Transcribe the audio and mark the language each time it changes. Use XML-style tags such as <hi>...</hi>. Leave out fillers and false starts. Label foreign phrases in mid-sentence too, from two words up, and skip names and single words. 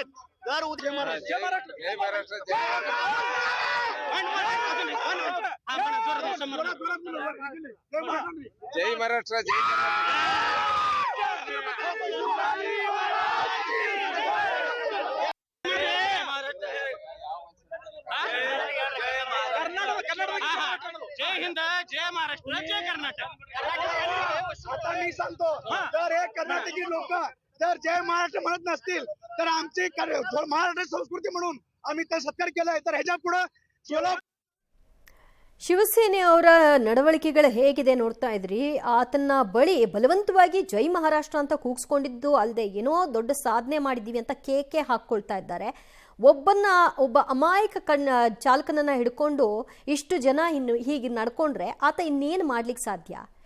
<mr>दर उद्या जय महाराष्ट्र जय जय हिंद, जय महाराष्ट्र, जय कर्नाटक. आता मी सांगतो, जर हे कर्नाटकी लोक जर जय महाराष्ट्र म्हणत नसतील तर आमची महाराष्ट्र संस्कृती म्हणून आम्ही ते सत्कार केलाय. तर ह्याच्या पुढे</mr> <kn>ಶಿವಸೇನೆಯವರ ನಡವಳಿಕೆಗಳು ಹೇಗಿದೆ ನೋಡ್ತಾ ಇದ್ರಿ. ಆತನ ಬಳಿ ಬಲವಂತವಾಗಿ ಜೈ ಮಹಾರಾಷ್ಟ್ರ ಅಂತ ಕೂಗಿಸ್ಕೊಂಡಿದ್ದು ಅಲ್ಲದೆ ಏನೋ ದೊಡ್ಡ ಸಾಧನೆ ಮಾಡಿದ್ದೀವಿ ಅಂತ ಕೇಕೆ ಹಾಕ್ಕೊಳ್ತಾ ಇದ್ದಾರೆ. ಒಬ್ಬ ಅಮಾಯಕ ಚಾಲಕನನ್ನ ಹಿಡ್ಕೊಂಡು ಇಷ್ಟು ಜನ ಇನ್ನು ಹೀಗೆ ನಡ್ಕೊಂಡ್ರೆ ಆತ ಇನ್ನೇನು ಮಾಡ್ಲಿಕ್ಕೆ ಸಾಧ್ಯ?</kn>